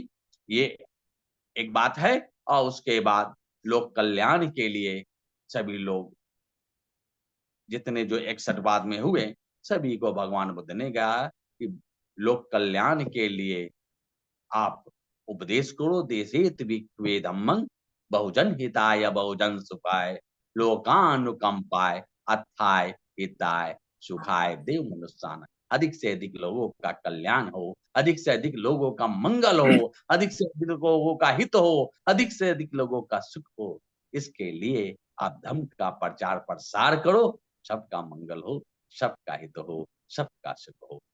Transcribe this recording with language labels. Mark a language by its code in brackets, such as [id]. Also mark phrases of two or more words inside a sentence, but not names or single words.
[hi] ये एक बात है। और उसके बाद लोक कल्याण के लिए सभी लोग जितने जो 61 बाद में हुए, सभी को भगवान बुद्ध ने कहा कि लोक कल्याण के लिए आप उपदेश करो। [pi] देशेत भिक्खवे धम्मं बहुजन हिताय बहुजन सुखाय लोकानुकंपाय अथाय हिताय सुखाय देव मनुष्यान। [hi] अधिक से अधिक लोगों का कल्याण हो, अधिक से अधिक लोगों का मंगल हो, अधिक से अधिक लोगों का हित हो, अधिक से अधिक लोगों का सुख हो। इसके लिए आप धर्म का प्रचार प्रसार करो, सबका मंगल हो, सबका हित हो, सबका सुख हो।